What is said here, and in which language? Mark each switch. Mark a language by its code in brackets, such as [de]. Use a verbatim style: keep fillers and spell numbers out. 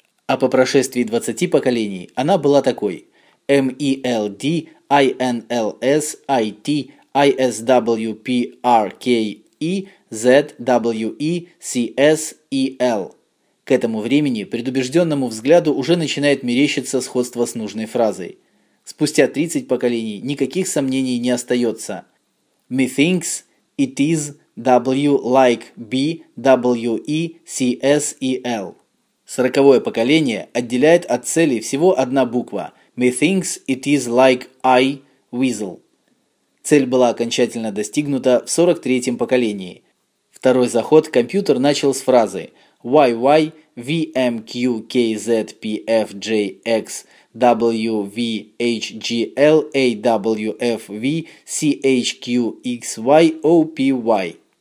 [ru] А по прошествии двадцати поколений она была такой: эм и эл ди, ай эн эл эс, ай ти, ай эс дабл ю пи, ар кей и, зет дабл ю и, си эс и эл. К этому времени предубежденному взгляду уже начинает мерещиться сходство с нужной фразой. Спустя тридцать поколений никаких сомнений не остается. [en] Methinks it is W like B, W E, C S E L. [ru] Сороковое поколение отделяет от цели всего одна буква. [en] Methinks it is like I, Weasel. [ru] Цель была окончательно достигнута в сорок третьем поколении. Второй заход компьютер начал с фразы уай уай ви эм кью кей зет пи эф джей экс дабл ю ви эйч джи эл эй дабл ю эф ви си эйч кью икс вай о пи вай.